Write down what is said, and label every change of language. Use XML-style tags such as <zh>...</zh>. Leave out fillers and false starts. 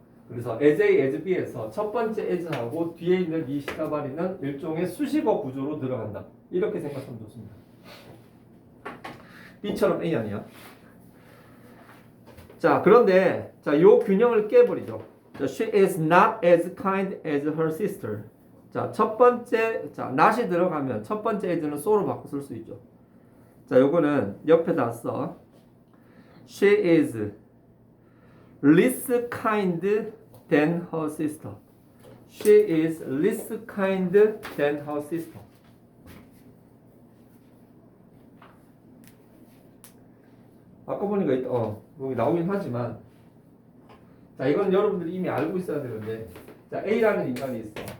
<ko>그래서 as A, as B에서 첫 번째 as하고 뒤에 있는 이 시다바리는 일종의 수식어 구조로 들어간다. 이렇게 생각하면 좋습니다. B처럼 A 아니야. 자, 그런데 자, 요 균형을 깨버리죠.</ko> <en>자, she is not as kind as her sister.</en> <ko>자, 첫 번째 not이 들어가면 첫 번째 as는 so로 바꿔 쓸 수 있죠. 자, 요거는 옆에다 써.</ko> <en>She is less kind than her sister. She is less kind than her sister.</en> <ko>아까 보니까 여기 나오긴 하지만 자, 이건 여러분들이 이미 알고 있어야 되는데 자, A라는 인간이 있어.</ko>